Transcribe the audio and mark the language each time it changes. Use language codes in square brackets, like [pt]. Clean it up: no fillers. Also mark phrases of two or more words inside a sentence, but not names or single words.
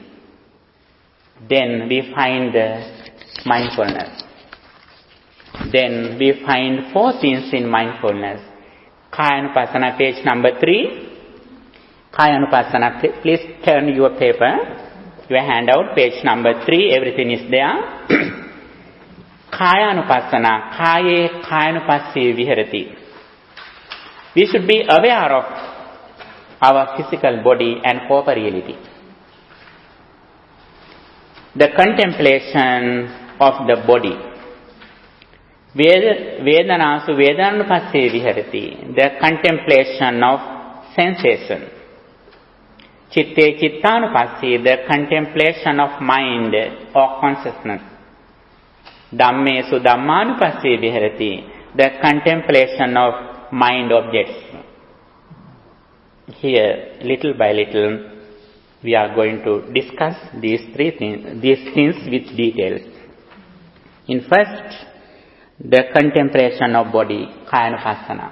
[en] Then we find mindfulness. Then we find 4 things in mindfulness. Kayanupassana, page number 3. Kayanupassana, please turn your paper, your handout, page number 3, everything is there. [pi] Kayanupassana, kaye kayanupassi viharati. [en] We should be aware of our physical body and corporeality. The contemplation of the body. [pi] Vedanasu vedanupassi viharati. [en] The contemplation of sensation. [pi] Chitte chittanupassi. [en] The contemplation of mind or consciousness. [pi] Dhammesu dhammanupassi viharati. [en] The contemplation of mind objects. Here, little by little, we are going to discuss these things with details. In first, the contemplation of body, kayanupassana.